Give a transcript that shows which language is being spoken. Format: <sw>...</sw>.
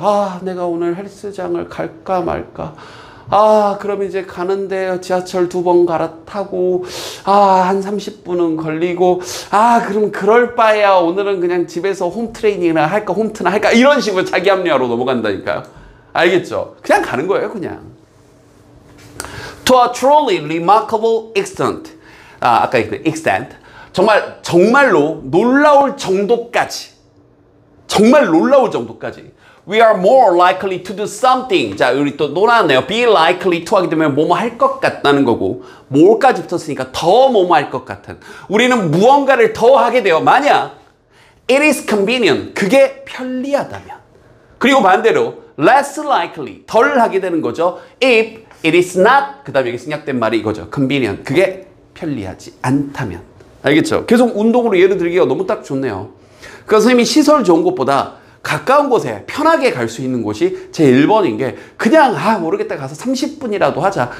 <ko>아, 내가 오늘 헬스장을 갈까 말까? 아, 그럼 이제 가는데 지하철 2번 갈아타고, 한 30분은 걸리고, 그럼 그럴 바에야 오늘은 그냥 집에서 홈 트레이닝이나 할까, 홈트나 할까, 이런 식으로 자기 합리화로 넘어간다니까요. 알겠죠? 그냥 가는 거예요, 그냥.</ko> <en>To a truly remarkable extent.</en> <ko>아까 그 extent. 정말로 놀라울 정도까지. 정말 놀라울 정도까지.</ko> <en>We are more likely to do something.</en> <ko>자, 우리 또 놀았네요. Be likely to 하게 되면 뭐뭐 할 것 같다는 거고 more까지 붙었으니까 더 뭐뭐 할 것 같은. 우리는 무언가를 더 하게 돼요.</ko> <en>만약 it is convenient.</en> <ko>그게 편리하다면. 그리고 반대로 less likely. 덜 하게 되는 거죠.</ko> <en>If it is not.</en> <ko>그 다음에 여기 생략된 말이 이거죠. convenient. 그게 편리하지 않다면. 알겠죠? 계속 운동으로 예를 들기가 너무 딱 좋네요. 그 선생님이 시설 좋은 곳보다 가까운 곳에 편하게 갈 수 있는 곳이 제 1번인 게 그냥 모르겠다 가서 30분이라도 하자.</ko>